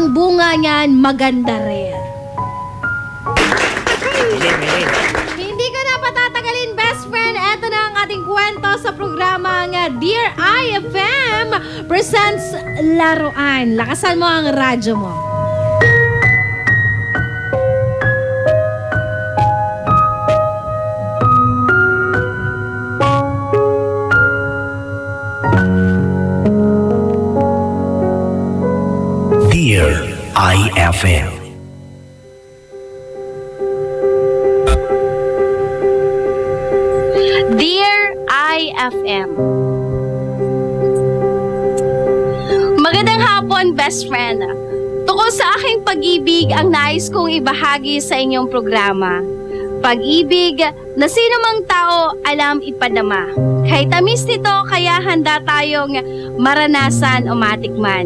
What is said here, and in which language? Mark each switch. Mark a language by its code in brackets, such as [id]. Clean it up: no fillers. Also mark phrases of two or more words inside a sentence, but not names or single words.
[tl] ang bunga niyan maganda rin. Hindi ko na patatagalin, best friend. Ito na ang ating kwento sa programa nga Dear IFM presents Laruan. Lakasan mo ang radyo mo. Dear IFM. Dear IFM. Magandang hapon, best friend. Tungkol sa aking pag-ibig ang nais kong ibahagi sa inyong programa. Pag-ibig na sino mang tao alam ipadama. Kay tamis nito kaya handa tayong maranasan o matikman.